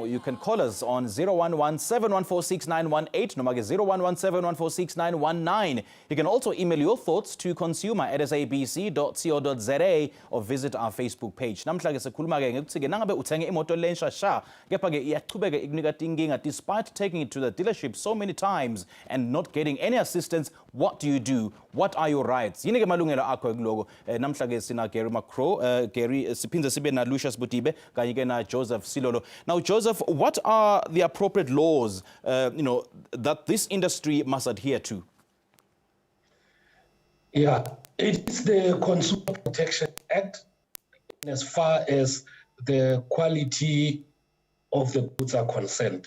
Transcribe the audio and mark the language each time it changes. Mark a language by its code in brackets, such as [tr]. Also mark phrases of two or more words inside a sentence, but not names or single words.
[en] You can call us on 011-714-6918 [ss] noma ke [en] 011-714-6919. You can also email your thoughts to consumer@sabc.co.za or visit our Facebook page. [ss] Namhla ke sikhuluma ke ngekuthi ke nangabe uthenge imoto lensha sha kepha ke iyaqhubeka ikunika inkinga [en] despite taking it to the dealership so many times and not getting any assistance. What do you do? What are your rights? [ss] Yini ke malungelo akho kuloko. Namhla ke sina Gary Gary siphinze sibe na Lucius Butibe kanye ke na Joseph Silolo. [en] Now Joseph, what are the appropriate laws that this industry must adhere to? Yeah, it is the Consumer Protection Act as far as the quality of the goods are concerned.